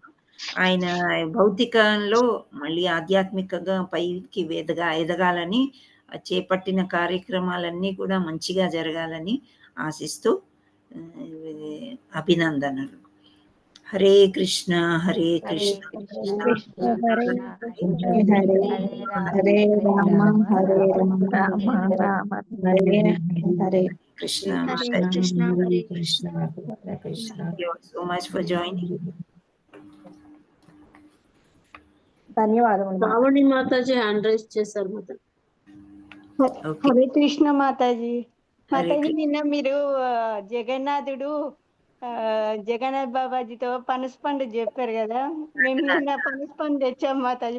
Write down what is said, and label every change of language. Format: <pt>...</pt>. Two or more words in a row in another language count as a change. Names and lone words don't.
<te>ఆయన భౌతికంలో మళ్ళీ ఆధ్యాత్మికంగా పైకి ఎదగాలని, చేపట్టిన కార్యక్రమాలన్నీ కూడా మంచిగా జరగాలని ఆశిస్తూ అభినందనలు.</te> <sa>హరే కృష్ణ హరే కృష్ణ హరే రామ హరే రామ రామ హరే హరే కృష్ణ. Hare Krishna, Hare Krishna.</sa> <en>Thank you so much for joining.</en> <te>ధన్యవాదములు. రావణి మాతాజీ</te> <en>hand raise</en> <te>చేశారు మాతాజీ. హరే కృష్ణ మాతాజీ. మాతాజీ, నిన్న మీరు జగన్నాథుడు జగన్నాథ్ బాబాజీతో పనస పండు చెప్పారు కదా, మేము నిన్న పనస పండు తెచ్చాం మాతాజీ.</te>